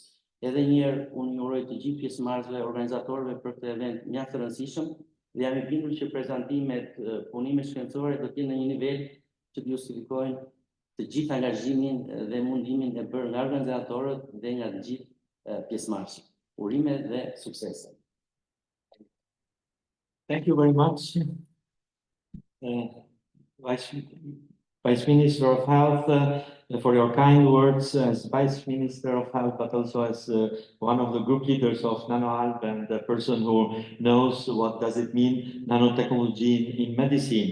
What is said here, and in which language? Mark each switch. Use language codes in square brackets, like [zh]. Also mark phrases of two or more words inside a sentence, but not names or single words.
[sq] Edhe një herë unë ju uroj të gjithë pjesëmarrësve, organizatorëve për këtë event mjaft të rëndësishëm, dhe jam i bindur që prezantimet, punimet shkencore do të jenë në një nivel që të justifikojnë të gjithë angazhimin dhe mundimin e bërë nga organizatorët dhe nga të gjithë pjesëmarrësit. Urime dhe suksese. [en] Thank you very much, Vice Minister of Health, for your kind words as Vice Minister of Health, but also as one of the group leaders of NanoHealth and the person who knows what does it mean nanotechnology in medicine.